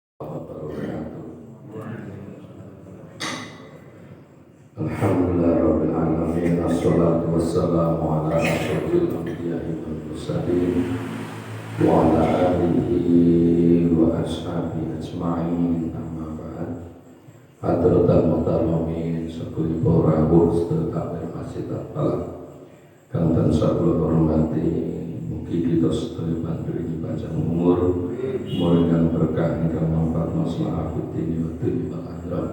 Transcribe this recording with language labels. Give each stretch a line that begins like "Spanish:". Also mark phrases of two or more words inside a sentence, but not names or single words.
Arabic: الحمد لله رب العالمين. الصلاة والسلام على أشرف الأنبياء والمرسلين وعلى آله وأصحابه أجمعين. أما بعد. حضرة المحترمين
Javanese: sekuli para ustaz takmir masjid al-Falah kang tansah kula hormati, mugi kita sedaya panjenengan panjang umur, muridkan berkah ingkang manfaat
Arabic: مصلحة في الدين ودنيا والآخرة.